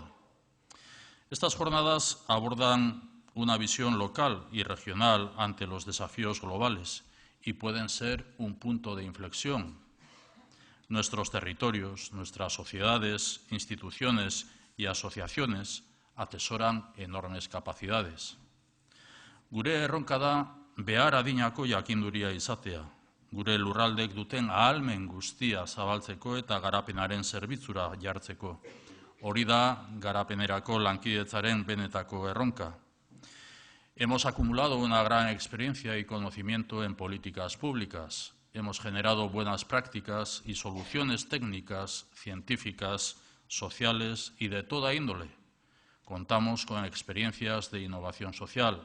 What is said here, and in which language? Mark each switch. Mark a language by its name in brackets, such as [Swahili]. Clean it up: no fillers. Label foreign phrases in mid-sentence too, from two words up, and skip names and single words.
[Spanish] Estas jornadas abordan una visión local y regional ante los desafíos globales y pueden ser un punto de inflexión. Nuestros territorios, nuestras sociedades, instituciones y asociaciones atesoran enormes capacidades. [Basque] Gure erronka da behar adinako jakinduria izatea, gure lurraldek duten ahalmen guztia zabaltzeko eta garapenaren zerbitzura jartzeko. Hori da garapenerako lankidetzaren benetako erronka. [Spanish] Hemos acumulado una gran experiencia y conocimiento en políticas públicas. Hemos generado buenas prácticas y soluciones técnicas, científicas, sociales y de toda índole. Contamos con experiencias de innovación social.